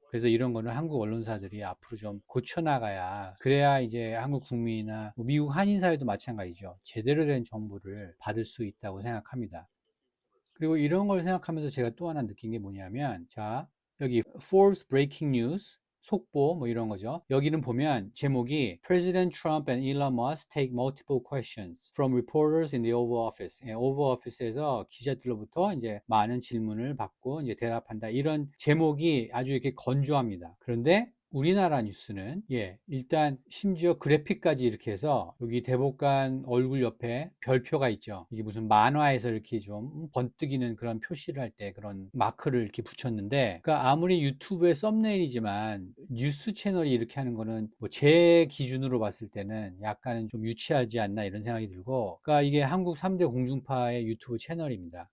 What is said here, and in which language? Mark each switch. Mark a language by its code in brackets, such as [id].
[ko] 그래서 이런 거는 한국 언론사들이 앞으로 좀 고쳐나가야 그래야 이제 한국 국민이나 뭐 미국 한인 사회도 마찬가지죠. 제대로 된 정보를 받을 수 있다고 생각합니다. 그리고 이런 걸 생각하면서 제가 또 하나 느낀 게 뭐냐면 자 여기 Forbes Breaking News 속보 뭐 이런 거죠. 여기는 보면 제목이 [en] President Trump and Elon Musk take multiple questions from reporters in the Oval Office. [ko] 예, 오버 오피스에서 기자들로부터 이제 많은 질문을 받고 이제 대답한다. 이런 제목이 아주 이렇게 건조합니다. 그런데 우리나라 뉴스는 일단 심지어 그래픽까지 이렇게 해서 여기 대법관 얼굴 옆에 별표가 있죠. 이게 무슨 만화에서 이렇게 좀 번뜩이는 그런 표시를 할 때 그런 마크를 이렇게 붙였는데, 그러니까 아무리 유튜브의 썸네일이지만 뉴스 채널이 이렇게 하는 거는 뭐 제 기준으로 봤을 때는 약간은 좀 유치하지 않나 이런 생각이 들고, 그러니까 이게 한국 3대 공중파의 유튜브 채널입니다.